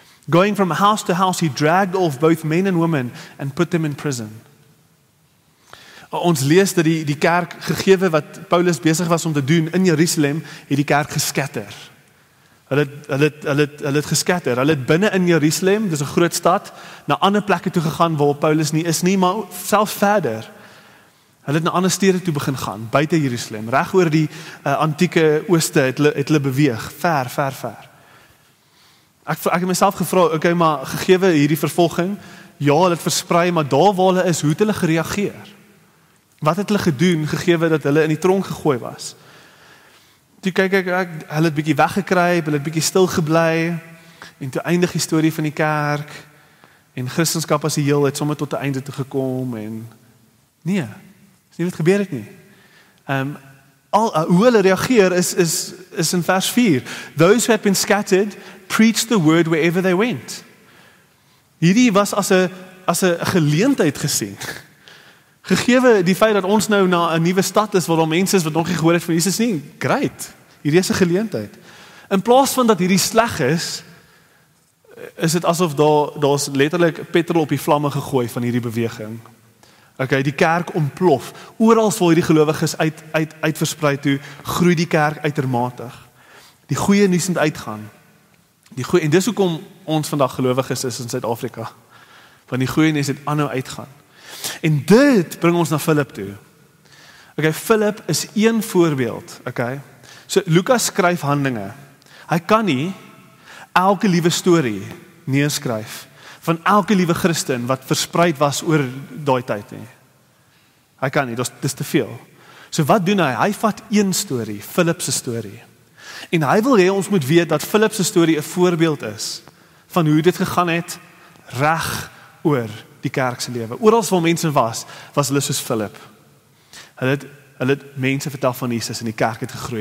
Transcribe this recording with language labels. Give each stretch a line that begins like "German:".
English: Going from house to house, he dragged off both men and women and put them in prison.
Afrikaans: Ons lees dat die kerk gegeewe wat Paulus besig was om te doen in Jerusalem, het die kerk geskatter. Hulle het geskatter. Hulle het binne in Jerusalem, dis 'n groot stad, na ander plekke toe gegaan waar Paulus nie is nie, maar selfs verder. Hulle het na ander stede toe begin gaan, buite Jerusalem, reg oor die antieke ooste het hulle beweeg, ver. Ek het myself gevra, okay, maar gegeewe hierdie vervolging, ja, hulle het versprei, maar daar waar hulle is, hoe het hulle gereageer? Wat het hulle gedoen, gegeewe dat hulle in die tronk gegooi was? Toe kyk ek, hulle het bietjie weggekruip, hulle het bietjie stil gebly, en toe eindig die storie van die kerk, en Christendom as 'n heel het sommer tot 'n einde toe gekom, en nee, dis nie wat gebeur het nie. Hoe hulle reageer is in vers 4.
English: Those who had been scattered preached the word wherever they went.
Afrikaans: Hierdie was as 'n geleentheid gesien. Gegewe die feit dat ons nou na 'n nuwe stad is waar daar mense is wat nog nie gehoor het van Jesus nie, great. Hierdie is 'n geleentheid. In plaas van dat hierdie sleg is dit asof daar's letterlik petrol op die vlamme gegooi van hierdie beweging. Okay, die kerk ontplof. Oral waar hierdie gelowiges uit versprei toe, groei die kerk uitermate. Die goeie nuus moet uitgaan. En dis hoekom ons vandag gelowiges is in Suid-Afrika. Want die goeie nuus het aanhou uitgaan. En dit bring ons na Philip toe. Okay, Philip is een voorbeeld, okay? So Lukas skryf Handelinge. Hy kan nie elke liewe storie neerskryf van elke liewe Christen wat verspreid was oor daai tyd nie. Hy kan nie, dis te veel. So wat doen hy? Hy vat een storie, Philip se storie. En hy wil hê ons moet weet dat Philip se storie 'n voorbeeld is van hoe dit gegaan het reg oor die kerk se lewe. Oral waar mense was hulle soos Philip. Hulle het mense vertel van Jesus en die kerk het gegroei.